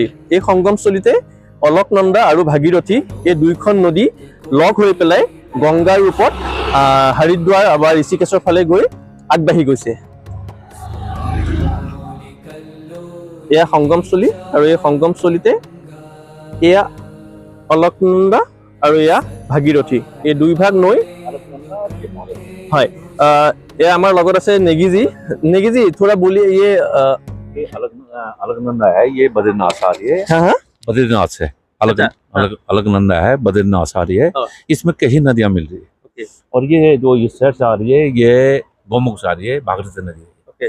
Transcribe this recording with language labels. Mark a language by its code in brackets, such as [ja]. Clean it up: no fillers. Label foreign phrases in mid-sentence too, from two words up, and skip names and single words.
[as] এই সংগমস্থলীতে অলকনন্দা আৰু ভাগীৰথী এই দুইখন নদী লগ হৈ পেলাই গংগাৰ ৰূপত হৰিদ্বাৰ বা ঋষিকেশৰ ফালে গৈ আগবাঢ়ি গৈছে। এয়া সংগমস্থলী, আৰু এই সংগমস্থলীতে এয়া অলকনন্দা আৰু এয়া ভাগীৰথী, এই দুই ভাগ নৈ। হয়, [hi] ये हमारे लगोर से नेगी जी थोड़ा बोलिए। ये अलकनंदा है, ये बद्रीनाथ आ रही है। हाँ, बद्रीनाथ से अलकनंदा है, बद्रीनाथ आ रही है। इसमें कई नदियां मिल रही है। और ये जो इस साइड से आ रही है, ये गौमुख से आ रही है, भागीरथी नदी है।